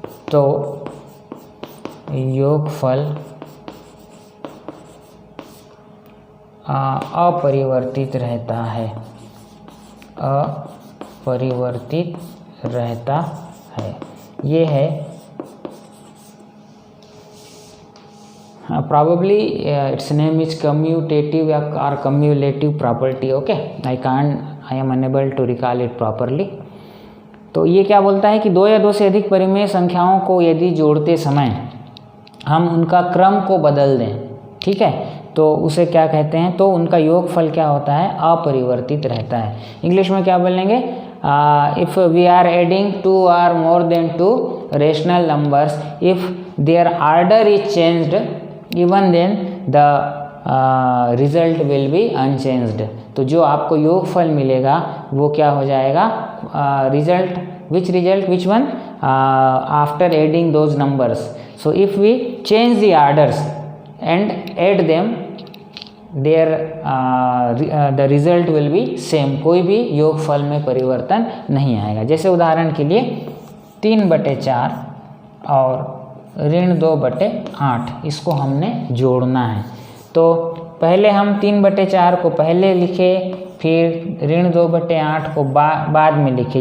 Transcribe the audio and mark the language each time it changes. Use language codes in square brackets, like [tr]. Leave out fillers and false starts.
[hi] तो योगफल अपरिवर्तित रहता है, अपरिवर्तित रहता है। ये है [en] probably its name is commutative or cumulative property. Okay, I am unable to recall it properly. [hi] तो ये क्या बोलता है कि दो या दो से अधिक परिमेय संख्याओं को यदि जोड़ते समय हम उनका क्रम को बदल दें, ठीक है, तो उसे क्या कहते हैं, तो उनका योगफल क्या होता है, अपरिवर्तित रहता है। इंग्लिश में क्या बोलेंगे, [en] if we are adding 2 or more than 2 rational numbers, if their order is changed, even then the result will be unchanged। [hi] तो जो आपको योगफल मिलेगा वो क्या हो जाएगा, [en] result, which one, after adding those numbers, so if we change the orders and add them, the result will be same, [hi] कोई भी योगफल में परिवर्तन नहीं आएगा। जैसे उदाहरण के लिए 3/4 और ऋण 2/8, इसको हमने जोड़ना है। तो पहले हम 3/4 को पहले लिखे, फिर ऋण 2/8 को बाद में लिखे।